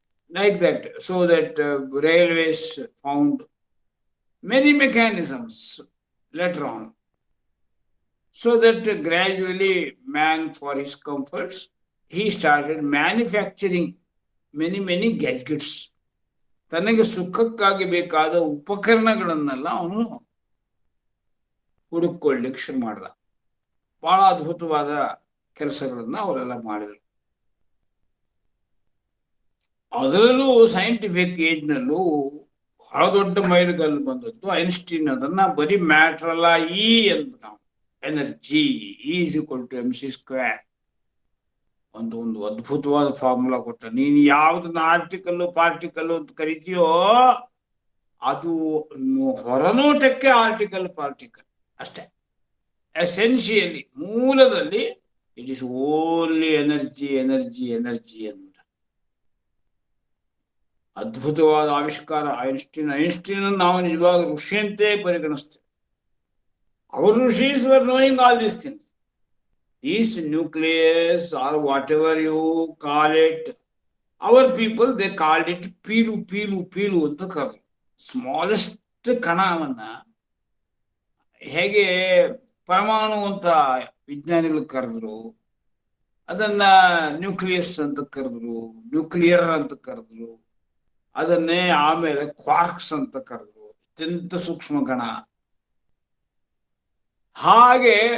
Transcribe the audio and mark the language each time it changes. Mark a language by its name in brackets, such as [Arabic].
[English] Like that, so that railways found many mechanisms later on. So that gradually man, for his comforts, he started manufacturing many gadgets. [Kannada] ತನಗೆ ಸುಖಕ್ಕಾಗಿ ಬೇಕಾದ ಉಪಕರಣಗಳನ್ನೆಲ್ಲ ಅವನು ಹುಡುಕೊಳ್ಳಿಕ್ಕೆ ಶುರು ಮಾಡ್ದ. ಬಹಳ ಅದ್ಭುತವಾದ ಕೆಲಸಗಳನ್ನ ಅವರೆಲ್ಲ ಮಾಡಿದರು. ಅದರಲ್ಲೂ ಸೈಂಟಿಫಿಕ್ ಏಜ್ನಲ್ಲೂ ಬಹಳ ದೊಡ್ಡ ಮೈಲುಗಲ್ಲು ಬಂದದ್ದು ಐನ್ಸ್ಟೀನ್. ಅದನ್ನ ಬರೀ ಮ್ಯಾಟರ್ ಅಲ್ಲ, ಇ ಅಂತ ನಾವು [English] Energy is equal to mc². [Kannada] ಒಂದು ಅದ್ಭುತವಾದ ಫಾರ್ಮುಲಾ ಕೊಟ್ಟ. ನೀನು ಯಾವ್ದನ್ನ ಪಾರ್ಟಿಕಲ್ ಅಂತ ಕರಿತೀಯೋ ಅದು ಹೊರನೋಟಕ್ಕೆ ಪಾರ್ಟಿಕಲ್ ಅಷ್ಟೇ. [English] essentially [Kannada] ಮೂಲದಲ್ಲಿ [English] It is only energy ಅಂತ. [Kannada] ಅದ್ಭುತವಾದ ಆವಿಷ್ಕಾರ ಐನ್ಸ್ಟೀನ್ ನಾವು ನಿಜವಾಗ ಋಷಿಯಂತೆ ಪರಿಗಣಿಸ್ತೇವೆ. [English] our rishis were knowing all these things. This nucleus or whatever you call it, our people they called it [Kannada] peel ಅಂತ ಕರೆದ್ರು. ಸ್ಮಾಲೆಸ್ಟ್ ಕಣವನ್ನ ಹೇಗೆ ಪರಮಾಣು ಅಂತ ವಿಜ್ಞಾನಿಗಳು ಕರೆದ್ರು, ಅದನ್ನ ನ್ಯೂಕ್ಲಿಯಸ್ ಅಂತ ಕರೆದ್ರು, ನ್ಯೂಕ್ಲಿಯರ್ ಅಂತ ಕರೆದ್ರು, ಅದನ್ನೇ ಆಮೇಲೆ ಕ್ವಾರ್ಕ್ಸ್ ಅಂತ ಕರೆದ್ರು, ಅತ್ಯಂತ ಸೂಕ್ಷ್ಮ ಕಣ. ಹಾಗೆ